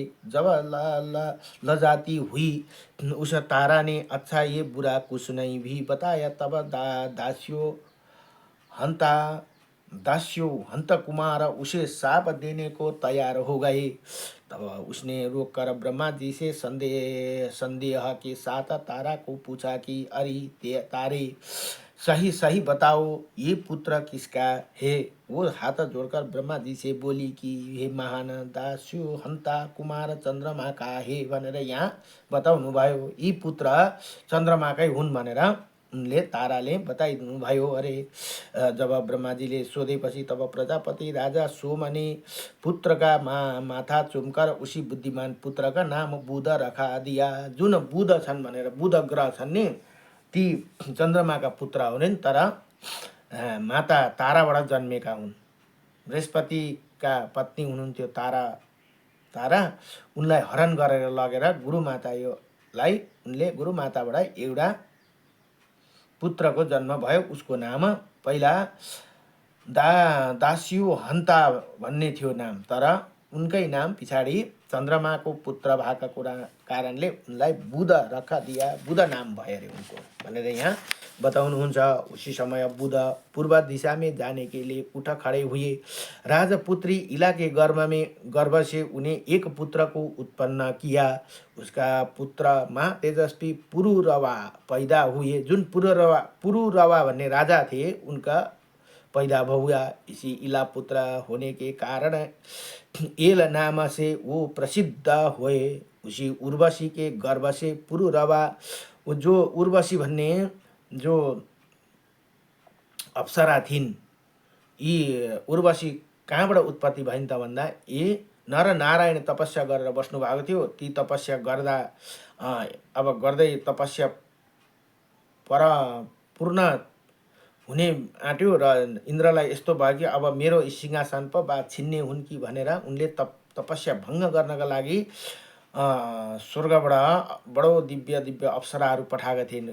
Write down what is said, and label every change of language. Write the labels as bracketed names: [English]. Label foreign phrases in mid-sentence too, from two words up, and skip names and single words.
[Hindi] जब लजाती हुई उस तारा ने अच्छा ये बुरा कुछ नहीं भी बताया, तब दास्यो हंत कुमार उसे शाप देने को तैयार हो गए। तब उसने रोककर ब्रह्मा जी से संदेह के साथ तारा को पूछा कि अरे तारे, सही बताओ, ये पुत्र किसका है। वो हाथ जोड़कर ब्रह्मा जी से बोली कि हे महान दास्यो हन्ता कुमार चन्द्रमा का है [Nepali] भनेर यहाँ बताउनु भयो। यी पुत्र चन्द्रमाकै हुन् भनेर उनले ताराले बताइदिनु भयो अरे। [Hindi] जब [Nepali] ब्रह्माजीले सोधेपछि [Hindi] तब प्रजापति राजा सोमने पुत्र का माथा चुमकर उसी बुद्धिमान पुत्र का नाम बुध रखा दिया। [Nepali] जुन बुध छन् भनेर, बुध ग्रह छन् नि, ती चन्द्रमाका पुत्र हुन्, तर माता ताराबाट जन्मेका हुन्। बृहस्पतिका पत्नी हुनुहुन्थ्यो तारा, उनलाई हरण गरेर लगेर गुरुमाताबाट एउटा पुत्रको जन्म भयो। उसको नाम पहिला दास्यु हन्ता भन्ने थियो नाम, तर उनकै नाम पछाडि चन्द्रमाको पुत्र भएको कारणले उनलाई [Hindi] बुध रखा दिया, [Nepali] बुध नाम भयो अरे उनको भनेर यहाँ बताउनुहुन्छ। [Hindi] उसी समय बुध पूर्व दिशा में जाने के लिए उठ खड़े हुए। राजपुत्री इला के गर्भ से उन्हें एक पुत्र को उत्पन्न किया। उसका पुत्र महा तेजस्वी पुरुरवा पैदा हुए। [Nepali] जुन पुरुरवा भन्ने [Hindi] राजा थे, उनका पैदा हुआ। इसी इला पुत्र होने के कारण एल नाम से वो प्रसिद्ध हुए। उसी उर्वशी के गर्भ से पुरुरवा, [Nepali] जो उर्वशी भन्ने जो अप्सरा थिइन्, यी उर्वशी कहाँबाट उत्पत्ति भइन् त भन्दा यी नर नारायण तपस्या गरेर बस्नु भएको थियो। ती तपस्या गर्दा अब गर्दै तपस्या पूर्ण हुने आँट्यो र इन्द्रलाई यस्तो भयो कि अब मेरो सिंहासन पो छिन्ने हुन् कि भनेर उनले तपस्या भङ्ग गर्नका लागि स्वर्गबाट बडो दिव्य अप्सराहरू पठाएका थिइन्।